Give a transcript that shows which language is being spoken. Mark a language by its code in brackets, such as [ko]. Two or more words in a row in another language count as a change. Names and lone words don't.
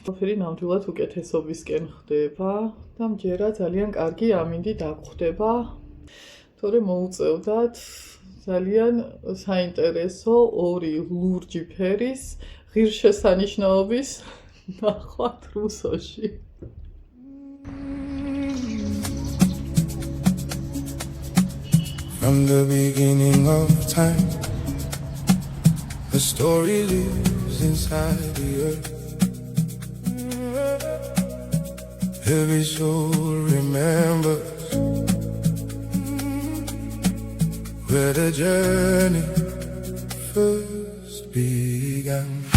[ka] ყველაფერი ნამდვილად უკეთესობისკენ ხდება და მჯერა ძალიან კარგი ამინდი დაგხვდება. თორე მოუწევდათ ძალიან საინტერესო ორი ლურჯი ფერის ღირსშესანიშნაობის ნახვა თრუსოში. [en] From the beginning of time, the story lives inside the earth. Every soul remembers where the journey first began.